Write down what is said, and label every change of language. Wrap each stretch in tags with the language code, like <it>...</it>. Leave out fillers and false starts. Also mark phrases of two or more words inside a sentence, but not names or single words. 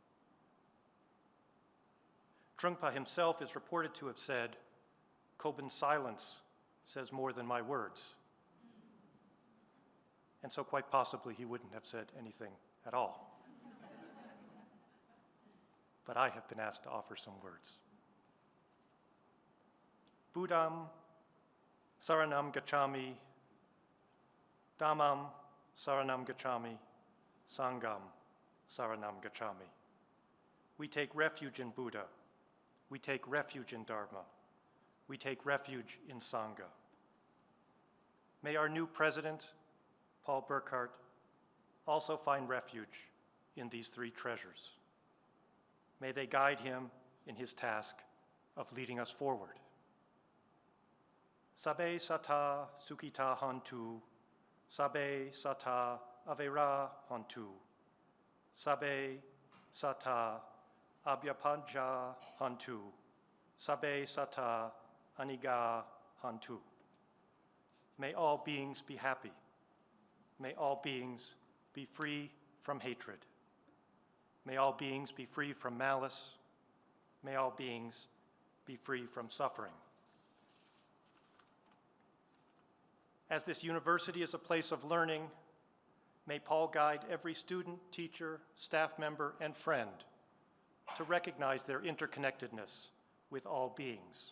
<en>Trungpa himself is reported to have said, "Kobun's silence says more than my words." And so quite possibly he wouldn't have said anything at all. But I have been asked to offer some words.</en> <pi>Buddham saranam gacchami, Dhammam saranam gacchami, Sangham saranam gacchami.</pi> <en>We take refuge in Buddha. We take refuge in Dharma. We take refuge in Sangha. May our new president, Paul Burkhardt, also find refuge in these three treasures. May they guide him in his task of leading us forward.</en> <pi>Sabe sata sukita hantu, sabe sata avera hantu, sabe sata abhyapanja hantu, sabe sata aniga hantu.</pi> <en>May all beings be happy. May all beings be free from hatred. May all beings be free from malice. May all beings be free from suffering. As this university is a place of learning, may Paul guide every student, teacher, staff member, and friend to recognize their interconnectedness with all beings.</en>